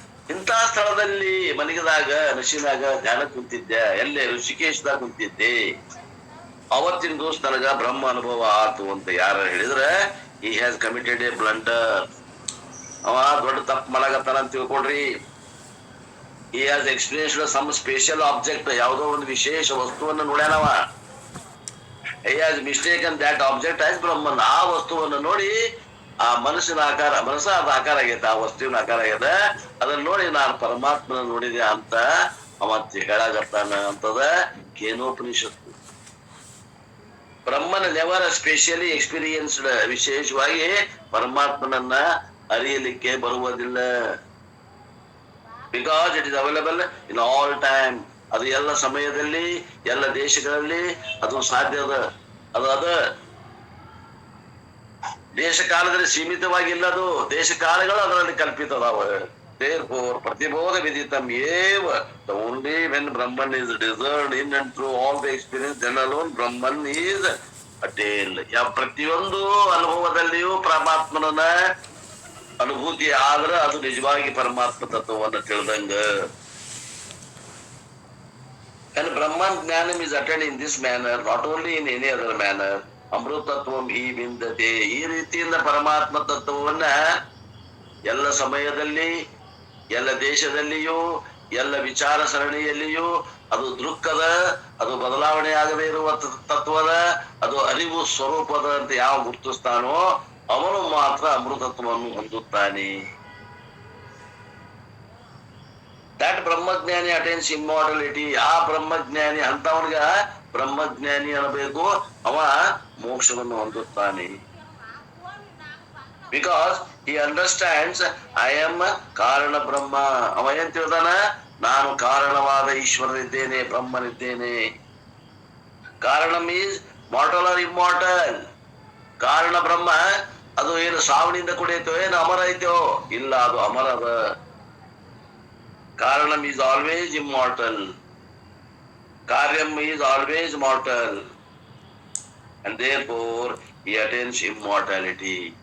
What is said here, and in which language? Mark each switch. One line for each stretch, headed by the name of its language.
Kannada: ಇಂಥ ಸ್ಥಳದಲ್ಲಿ ಮಲಗಿದಾಗ ನಶಿನಾಗ ಧ್ಯಾನ ಕುಂತಿದ್ದೆ, ಎಲ್ಲೇ ಋಷಿಕೇಶದಾಗ ಕುಂತಿದ್ದೆ. ಅವತ್ತಿನ ದಿವಸ ನನಗ ಬ್ರಹ್ಮ ಅನುಭವ ಆತು ಅಂತ ಯಾರು ಹೇಳಿದ್ರೆ
English: he has committed a blunder.
Kannada: ಅವ ದೊಡ್ಡ ತಪ್ಪು ಮಾಡಕತ್ತಾನ ಅಂತ ತಿಳ್ಕೊಡ್ರಿ.
English: he has experienced some special object,
Kannada: ಯಾವುದೋ ಒಂದು ವಿಶೇಷ ವಸ್ತುವನ್ನು ನೋಡ್ಯಾನವ.
English: he has mistaken that object as Brahman.
Kannada: ಆ ವಸ್ತುವನ್ನು ನೋಡಿ ಆ ಮನಸ್ಸಿನ ಆಕಾರ, ಮನಸ್ಸಾದ ಆಕಾರ ಆಗೈತೆ, ಆ ವಸ್ತುವಿನ ಆಕಾರ ಆಗೈತೆ, ಅದನ್ನ ನೋಡಿ ನಾನು ಪರಮಾತ್ಮನ ನೋಡಿದೆ ಅಂತ ಅವ ಹೇಳಾಗತ್ತಾನ ಅಂತದ ಕೇನೋಪನಿಷತ್ತು. ಬ್ರಹ್ಮನ
English: never specially experienced,
Kannada: ವಿಶೇಷವಾಗಿ ಪರಮಾತ್ಮನನ್ನ ಅರಿಯಲಿಕ್ಕೆ ಬರುವುದಿಲ್ಲ.
English: Because it is available in all time.
Kannada: ಅದು ಎಲ್ಲ ಸಮಯದಲ್ಲಿ, ಎಲ್ಲ ದೇಶಗಳಲ್ಲಿ ಅದು ಸಾಧ್ಯ ಅದ. ಅದ ದೇಶ ಕಾಲದಲ್ಲಿ ಸೀಮಿತವಾಗಿಲ್ಲ, ಅದು ದೇಶ ಕಾಲಗಳು ಅದರಲ್ಲಿ ಕಲ್ಪಿತ ಅದಾವ.
English: Therefore,
Sanskrit: ಪ್ರತಿಬೋಧ ವಿದಿತಂ ಏವ.
English: The only when Brahman is discerned in and through all the experience, then alone Brahman is attained.
Kannada: ಪ್ರತಿಯೊಂದು ಅನುಭವದಲ್ಲಿಯೂ ಪರಮಾತ್ಮನ ಅನುಭೂತಿ ಆದ್ರೆ ಅದು ನಿಜವಾಗಿ ಪರಮಾತ್ಮ ತತ್ವವನ್ನು ತಿಳಿದಂಗ.
English: And Brahman Jnanam is attained in this manner, not only in any other manner.
Sanskrit: ಅಮೃತತ್ವಂ ಹಿ ವಿಂದತೆ.
Kannada: ಈ ರೀತಿಯಿಂದ ಪರಮಾತ್ಮ ತತ್ವವನ್ನ ಎಲ್ಲ ಸಮಯದಲ್ಲಿ, ಎಲ್ಲ ದೇಶದಲ್ಲಿಯೂ, ಎಲ್ಲ ವಿಚಾರ ಸರಣಿಯಲ್ಲಿಯೂ ಅದು ದೃಕ್ಕದ, ಅದು ಬದಲಾವಣೆ ಆಗದೇ ಇರುವ ತತ್ವದ, ಅದು ಅರಿವು ಸ್ವರೂಪದ ಅಂತ ಯಾವ ಗುರುತಿಸ್ತಾನೋ ಅವನು ಮಾತ್ರ ಅಮೃತತ್ವವನ್ನು ಹೊಂದುತ್ತಾನೆ.
English: That brahmajnani attains immortality.
Kannada: ಆ ಬ್ರಹ್ಮಜ್ಞಾನಿ ಅಂತವನಿಗ ಬ್ರಹ್ಮಜ್ಞಾನಿ ಅನ್ನಬೇಕು, ಅವ ಮೋಕ್ಷವನ್ನು ಹೊಂದುತ್ತಾನೆ.
English: Because he understands I am karana Brahma.
Kannada: ಅವ ಏನ್ ತಿಳಿದಾನ? ನಾನು ಕಾರಣವಾದ ಈಶ್ವರನಿದ್ದೇನೆ, ಬ್ರಹ್ಮನಿದ್ದೇನೆ. ಕಾರಣ
English: Means mortal or immortal.
Kannada: ಕಾರಣ ಬ್ರಹ್ಮ ಅದು ಏನು ಸಾವಣಿಂದ ಕುಡಿಯುತ್ತೋ, ಏನು ಅಮರ ಐತೋ? ಇಲ್ಲ, ಅದು ಅಮರದ.
English: Karanam is always immortal, karyam is always mortal, and therefore he attains immortality.